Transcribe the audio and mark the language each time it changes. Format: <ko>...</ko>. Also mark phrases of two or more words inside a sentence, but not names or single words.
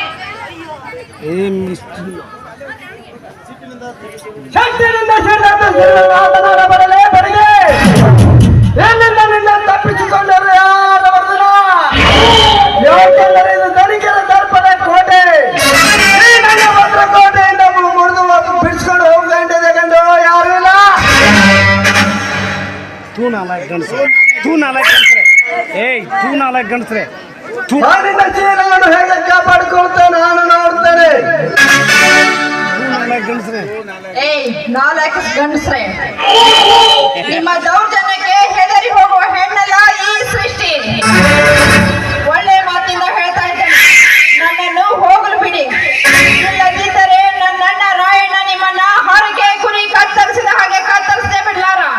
<kn>ತಪ್ಪಿಸಿಕೊಂಡರು ಯಾಕೆಂದರೆ ಇದು ಧನಿಕರ ದರ್ಪದ ಕೋಟೆ ನನ್ನ ಭದ್ರಕೋಟೆಯಿಂದ ಮುರಿದು ಬಿಡಿಸ್ಕೊಂಡು ಹೋಗ್ಕೊಂಡಿದೆ ಗಂಡು ಯಾರು ಇಲ್ಲ</kn> <mr>तू नालायक गणसरे ಏಯ್ तू नालायक गणसरे</mr> <kn>ನಿನ್ನ ಜೀವನವನ್ನು ಹೇಗೆ ಕಾಪಾಡಿಕೊಳ್ತೇನೆ ನಾನು ನೋಡ್ತೇನೆ ಏಯ್ ನಾಲ್ಕು ಗಂಡಸ್ರೆ ನಿಮ್ಮ ದೌರ್ಜನ್ಯಕ್ಕೆ ಹೆದರಿ ಹೋಗುವ ಹೆಣ್ಣಲ್ಲ ಈ ಸೃಷ್ಟಿ ಒಳ್ಳೆ ಮಾತಿಂದ ಹೇಳ್ತಾ ಇದ್ದೇನೆ ನನ್ನನ್ನು ಹೋಗಲು ಬಿಡಿ ಇಲ್ಲದಿದ್ದರೆ ನನ್ನಣ್ಣ ರಾಯಣ್ಣ ನಿಮ್ಮನ್ನ ಹೊರಗೆ ಕುರಿ ಕತ್ತರಿಸಿದ ಹಾಗೆ ಕತ್ತರಿಸದೆ ಬಿಡ್ಲಾರ</kn>